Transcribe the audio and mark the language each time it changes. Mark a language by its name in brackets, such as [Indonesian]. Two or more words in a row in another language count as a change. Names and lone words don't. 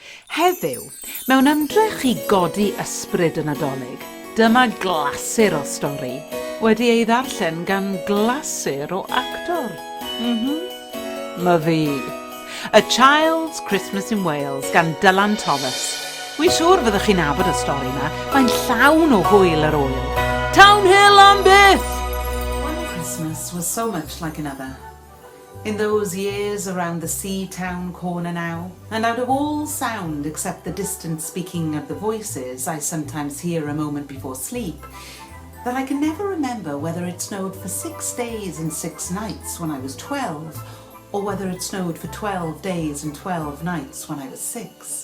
[Welsh] Heddiw, mewn ymdrech i godi ysbryd y Nadolig, dyma glasur o stori wedi ei ddarllen gan glasur o actor. Ma fi. A Child's Christmas in Wales gan Dylan Thomas. Wi siŵr fyddwch chi'n nabod y stori yma, mae'n llawn o hwyl yr oil. Town Hill am byth! [English] One Christmas was so much like another. In those years around the sea town corner now, and out of all sound except the distant speaking of the voices I sometimes hear a moment before sleep, that I can never remember whether it snowed for 6 days and 6 nights when I was 12, or whether it snowed for 12 days and 12 nights when I was 6.